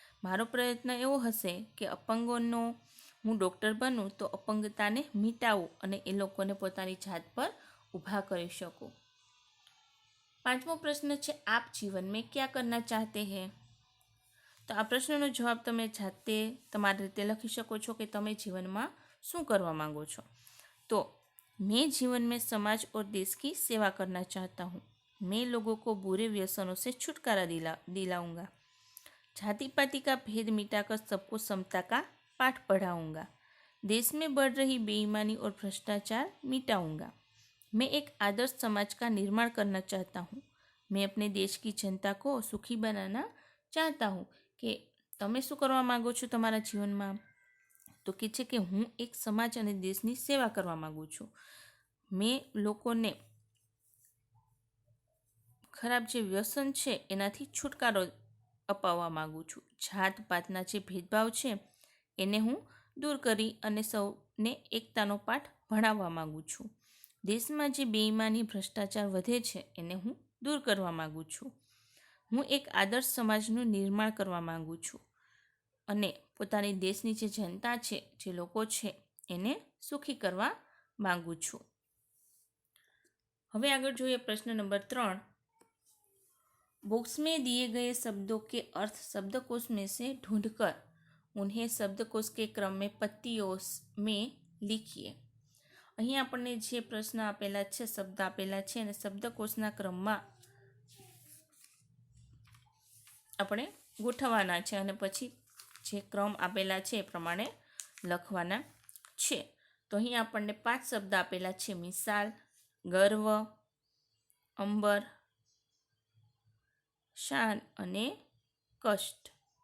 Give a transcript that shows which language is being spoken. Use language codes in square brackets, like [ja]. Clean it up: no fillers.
[gu] મારો પ્રયત્ન એવો હશે કે અપંગોનો હું ડૉક્ટર બનું તો અપંગતાને મિટાવું અને એ લોકોને પોતાની જાત પર ઊભા કરી શકું. 5મો પ્રશ્ન છે, [hi] આપ જીવન મેં ક્યાં કરના ચાહતે હૈ? [gu] તો આ પ્રશ્નનો જવાબ તમે જાતે તમારી રીતે લખી શકો છો કે તમે જીવનમાં શું કરવા માંગો છો. [hi] તો मैं जीवन में समाज और देश की सेवा करना चाहता हूँ. मैं लोगों को बुरे व्यसनों से छुटकारा दिलाऊंगा. जाति पाति का भेद मिटाकर सबको समता का पाठ पढ़ाऊंगा. देश में बढ़ रही बेईमानी और भ्रष्टाचार मिटाऊंगा. मैं एक आदर्श समाज का निर्माण करना चाहता हूँ. मैं अपने देश की जनता को सुखी बनाना चाहता हूँ. [gu] કે તમે શું કરવા માગો છો તમારા જીવનમાં? તો કે છે કે હું એક સમાજ અને દેશની સેવા કરવા માગું છું. મેં લોકોને ખરાબ જે વ્યસન છે એનાથી છુટકારો અપાવવા માગું છું. જાત પાતના જે ભેદભાવ છે એને હું દૂર કરી અને સૌને એકતાનો પાઠ ભણાવવા માગું છું. દેશમાં જે બેઈમાની ભ્રષ્ટાચાર વધે છે એને હું દૂર કરવા માગું છું. હું એક આદર્શ સમાજનું નિર્માણ કરવા માગું છું અને પોતાની દેશની જે જનતા છે, જે લોકો છે એને સુખી કરવા માગું છું. હવે આગળ જોઈએ પ્રશ્ન નંબર 3. [hi] बॉक्स में दिए गए शब्दों के अर्थ शब्दकोश में से ढूंढकर उन्हें शब्दकोश के क्रम में पत्तियों में लिखिए. [gu] અહીં આપણને જે પ્રશ્ન આપેલા છે, શબ્દ આપેલા છે અને શબ્દકોશના ક્રમમાં આપણે ગોઠવવાના છે અને પછી જે ક્રમ આપેલા છે એ પ્રમાણે લખવાના છે. તો અહીં આપણને 5 શબ્દ આપેલા છે. મિસાલ, ગર્વ, અંબર, શાન અને કષ્ટ.